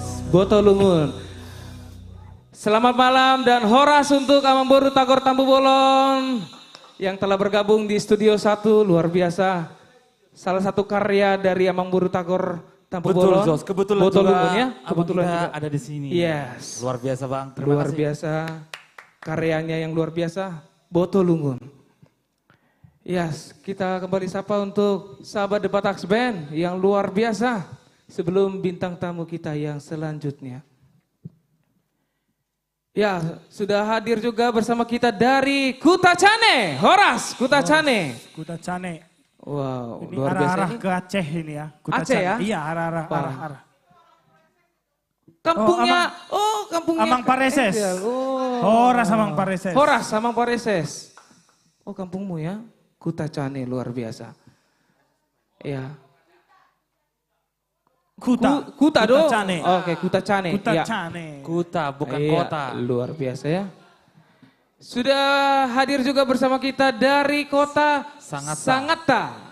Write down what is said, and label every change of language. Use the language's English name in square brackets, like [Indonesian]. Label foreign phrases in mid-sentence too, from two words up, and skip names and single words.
[Indonesian] Botolungun. Selamat malam dan horas untuk Amang Boru Tagor Tambu Bolon yang telah bergabung di Studio 1, luar biasa. Salah satu karya dari Amang Boru Tagor Tambu Betul, Bolon. Jos. Kebetulan Botolungun juga ya. abang Kebetulan kita juga ada di sini. Yes. Luar biasa bang. Terima Luar kasih. biasa. Karyanya yang luar biasa. Botolungun. Yes, kita kembali sapa untuk sahabat The Bataks Band yang luar biasa. Sebelum bintang tamu kita yang selanjutnya. Ya, sudah hadir juga bersama kita dari Kuta Cane. Horas, Kuta Cane. Kuta Cane. Wow, Ini luar biasa arah-arah ini. ke Aceh ini ya. Kuta Aceh Cane. ya? Iya, arah-arah. Wah. arah-arah. Kampungnya, kampungnya. Amang Pareses. Oh. Horas Amang Pareses. Horas, Amang Pareses. Oh, kampungmu ya. Kuta Cane, luar biasa. Ya. Kuta. Kuta dong. Cane. Oke, Kuta Cane. Kuta Ya. Cane. Kuta bukan Iya, kota. luar biasa ya. Sudah hadir juga bersama kita dari kota Sangatta.